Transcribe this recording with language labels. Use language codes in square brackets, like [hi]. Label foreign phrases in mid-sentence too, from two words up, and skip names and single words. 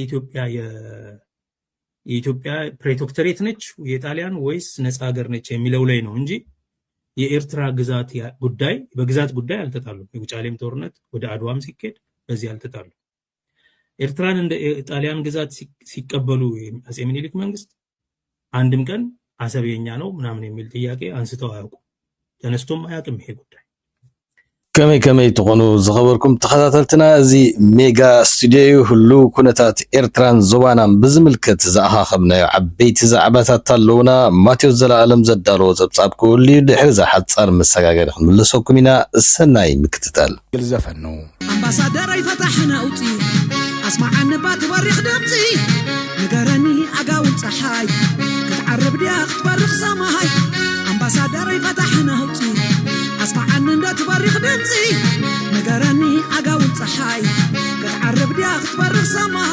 [am] የኢትዮጵያ ፕሬቶክተሬት ነች የጣሊያን ወይስ ነፃ ሀገር ነች የሚለው ላይ ነው እንጂ የኤርትራ ግዛት ጉዳይ በግዛት ጉዳይ አልተጣሉም። የውጫሌም ጦርነት ወደ አድዋም ሲኬድ በዚህ አልተጣሉም። ኤርትራን እንደ ጣሊያን ግዛት ሲቀበሉ አጼ ምኒልክ መንግስት አንድም ቀን አሰብ የኛ ነው ምናምን የሚል ጥያቄ አንስተው አያውቁም። ተነስቶም አያውቅም ይሄ ጉዳይ። [ti] ከመይ ተኾኑ ዝኸበርኩም ተኸታተልትና እዚ ሜጋ ስቱዲዮ ሁሉ ኩነታት ኤርትራን ዞባናን ብዝምልከት ዝኣኻኸብናዮ ዓበይቲ ዛዕባታት ኣለውና። ማቴዎስ ዘለኣለም ዘዳለዎ ፀብፃብ ክውል እዩ። ድሕሪ ዛ ሓፃር መሰጋገሪ ክንምለሰኩም ኢና። ሰናይ ምክትታል ግልዘፈን ነው አምባሳደር አይፈታሕና ውጪ አስማዓን ባት በሪኽ ድምፂ ንገረኒ ኣጋውን ፀሓይ ክትዓርብ ድያ ክትበርኽ ሰማይ አምባሳደር አይፈታሕና ውጪ አስማዓን እንዳትበሪኽ ድምፂ ንገረኒ ኣጋውን ፀሓይ ክትዓርብ ድያ ክትበርኽ ሰማይ